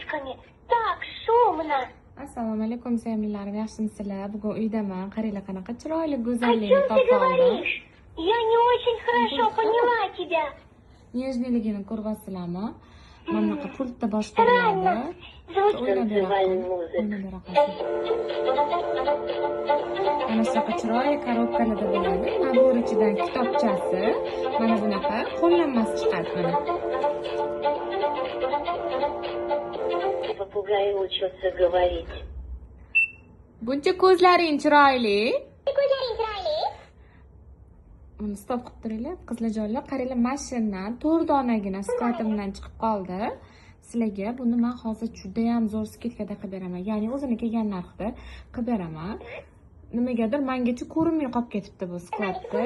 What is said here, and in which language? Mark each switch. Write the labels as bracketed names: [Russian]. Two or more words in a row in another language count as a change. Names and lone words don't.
[Russian] вами. Так шумно. [Uzbek] Assalomu alaykum sevimlilarim, yaxshimisizlar? Bugun uydaman. Qaranglar qanaqa chiroyli [Russian] О [Uzbek] go'zallikni [Russian] чем ты [Uzbek] topib oldim. [Russian] говоришь? Я не очень хорошо поняла тебя. [Uzbek] Nежniligini ko'ryapsizlarmi? Mana bunaqa pultda boshqariladi. O'ynab beraqolsin. Mana shunaqa chiroyli korobkalarda bo'ladi. Nabor ichidan kitobchasi, mana bunaqa qo'llanmasi chiqadi mana. [Russian] Попугай учился говорить. [Uzbek] Buncha ko'zlaring chiroyli. Uni stop qilib turinglar, qizlarjonlar. Qaranglar, mashinadan 4 donagina skatimdan chiqib qoldi. Sizlarga buni men hozir juda ham zo'r skidkada qilib beraman. Ya'ni o'zini kelgan narxda qilib beraman. Nimagadir mengacha ko'rinmay qolib ketibdi bu skladda.